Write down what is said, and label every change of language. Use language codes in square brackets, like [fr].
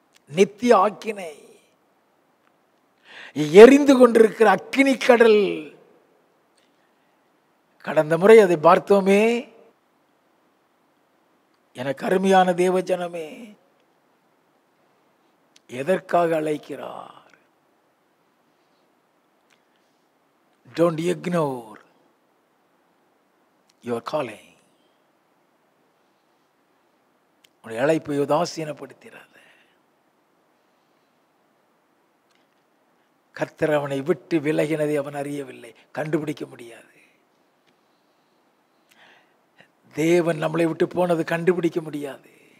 [ta] நித்திய ஆக்கினை, எரிந்து கொண்டிருக்கிற அக்கினி கடல். கடந்த முறை அதை பார்த்தோமே. எனக்கு அருமையான தேவ ஜனமே, எதற்காக அழைக்கிறார்? [en] Don't ignore your calling. [ta] உன்னுடைய அழைப்பை உதாசீனப்படுத்திடாத. கர்த்தர் அவனை விட்டு விலகினதை அவன் அறியவில்லை, கண்டுபிடிக்க முடியாது. தேவன் நம்மளை விட்டு போனது கண்டுபிடிக்க முடியாது.